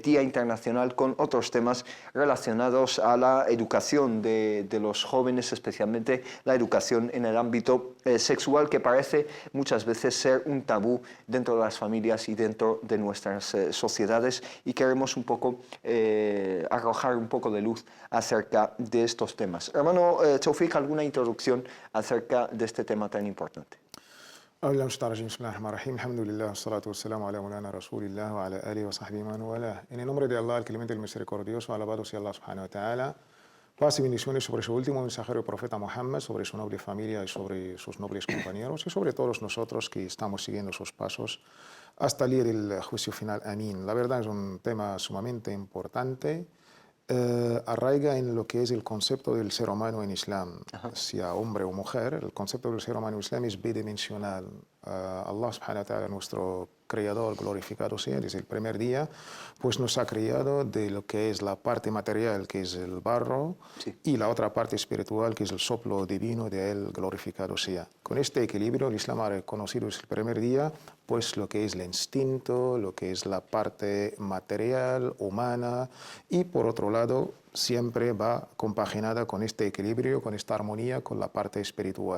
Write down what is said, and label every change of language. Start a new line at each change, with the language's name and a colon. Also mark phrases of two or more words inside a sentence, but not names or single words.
Spanish: Día Internacional con otros temas relacionados a la educación de los jóvenes, especialmente la educación en el ámbito sexual, que parece muchas veces ser un tabú dentro de las familias y dentro de nuestras sociedades, y queremos un poco arrojar un poco de luz acerca de estos temas. Hermano Tawfiq, ¿alguna introducción acerca de este tema tan importante?
Arabic: بسم الله الرحمن الرحيم الحمد لله والصلاة والسلام على مولانا رسول الله وعلى آله وصحبه من والاه.
Spanish: En el nombre de Allah, el clemente, el misericordioso, alabado sea Allah
Arabic: سبحانه وتعالى.
Spanish: Paz y bendiciones sobre su último mensajero, el profeta Muhammad, sobre su noble familia y sobre sus nobles compañeros y sobre todos nosotros que estamos siguiendo sus pasos hasta el día del juicio final. Amén. La verdad es un tema sumamente importante. Arraiga en lo que es el concepto del ser humano en Islam, sea hombre o mujer. El concepto del ser humano en Islam es bidimensional.
Arabic: الله سبحانه وتعالى,
Spanish: nuestro creador, glorificado sea, desde el primer día, pues nos ha creado de lo que es la parte material, que es el barro, sí, y la otra parte espiritual, que es el soplo divino de él, glorificado sea. Con este equilibrio, el Islam ha reconocido desde el primer día pues lo que es el instinto, lo que es la parte material, humana, y por otro lado, siempre va compaginada con este equilibrio, con esta armonía, con la parte espiritual.